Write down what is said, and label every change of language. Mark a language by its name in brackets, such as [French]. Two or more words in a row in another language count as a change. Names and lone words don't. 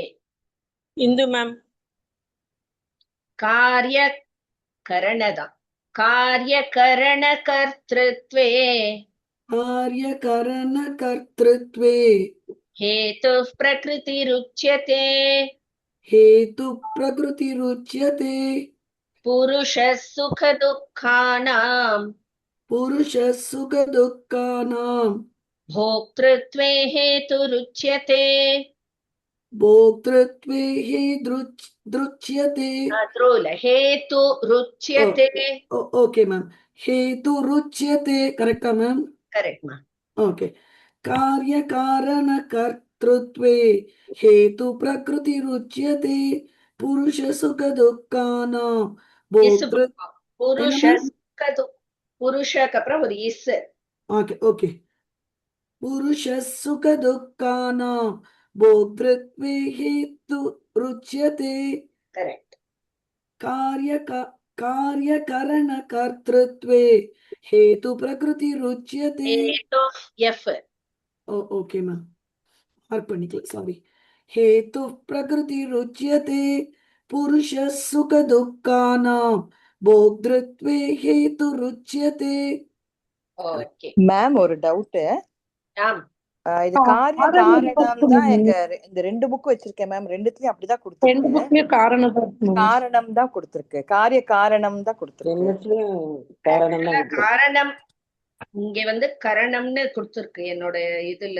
[Tamil] இந்து மேம். [Sanskrit] कार्य करणतान्. कार्य करण कर्तृत्वे कार्यकरण कर्तृत्वे हेतु प्रकृति रुच्यते हेतु प्रकृतिरुच्यते पुरुषस् सुख दुःखानाम् पुरुषः सुखदुःखानां भोक्तृत्वे हेतु रुच्यते. भोक्तृत्वे हि दृच्यते हेतु रुच्यते. [English] okay ma'am हेतुरुच्यते correct ma'am [Tamil] கரெக்ட் மா. [Sanskrit] ओके कार्यकारणकर्तृत्वे हेतु प्रकृतिरुच्यते पुरुष सुखदुःखानां भोक्तृ पुरुष सुख [Tamil] புருஷக்கு அப்புறம் ஒரு இஸ். [English] okay okay [Sanskrit] पुरुषः सुखदुःखानां भोक्तृत्वे हेतु रुच्यते [Tamil] கரெக்ட். [Sanskrit] कार्यकरणकर्तृत्वे हेतु प्रकृतिरुच्यते [Tamil] ஹேது எஃப். [English] okay ma'am mark [Tamil] பண்ணிக்கலாம் சாரி [Sanskrit] हेतु प्रकृतिरुच्यते पुरुषः सुखदुःखानां भोक्तृत्वे हेतु रुच्यते. [Tamil] ஓகே. மேம் ஒரு டவுட். ஆம். இது காரிய காரணம் தான் இந்த ரெண்டு புக் வச்சிருக்கேன் மேம். ரெண்டுத்துலயும் அப்படிதான் கொடுத்திருக்கு. காரணம் தான் கொடுத்திருக்கு. காரிய காரணம் தான் கொடுத்திருக்கு. காரணம் இங்க கரணம்னு கொடுத்திருக்கு என்னோட இதுல.